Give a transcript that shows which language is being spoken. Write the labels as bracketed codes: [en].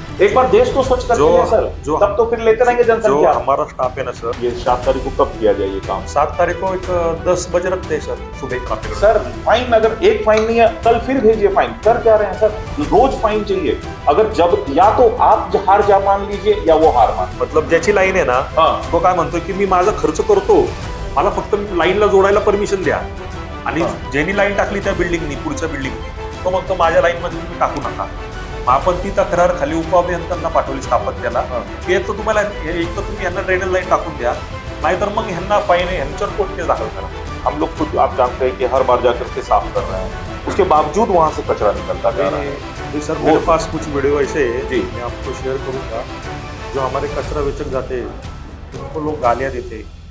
[hi] एक बार देश तो स्वच्छ करते हैं सर, तब तो फिर लेते रहेंगे जनसंख्या। जो हमारा स्टाफ है ना सर, ये 7 तारीख को कब किया जाए ये काम। 7 तारीख को एक 10 बजे रखते हैं सर, सुबह काम पे। सर फाइन, अगर एक फाइन नहीं है कल फिर भेजिए फाइन। कर क्या रहे हैं सर, रोज फाइन चाहिए। अगर जब या तो आप हार जा मान लीजिए या वो हार मान। [mr] मतलब ज्याची लाईन आहे ना, तो काय म्हणतो की मी माझा खर्च करतो, मला फक्त लाईनला जोडायला परमिशन द्या। आणि ज्यांनी लाईन टाकली त्या बिल्डिंगनी, पुढच्या बिल्डिंगनी, तो म्हणतो माझ्या लाईन मध्ये तुम्ही टाकू नका। आपण ती तक्रार खाली उपअभियंत्यांना पाठवली स्थापत्याला, की एक तर तुम्हाला तुम्ही यांना ड्रेनेज लाईन टाकून द्या, नाहीतर मग ह्यांना फाईन आहे, ह्यांच्यावर कोर्ट केस दाखल करा। [hi] हम लोग खुद आप जानते हैं कि हर बार जाकर के साफ कर रहे हैं, उसके बावजूद वहां से कचरा निकलता जा रहा है। जी सर, मेरे पास कुछ वीडियो ऐसे है जी, मैं आपको शेयर करूंगा। जो हमारे कचरा बेचक जाते हैं उनको लोग गालियां देते हैं।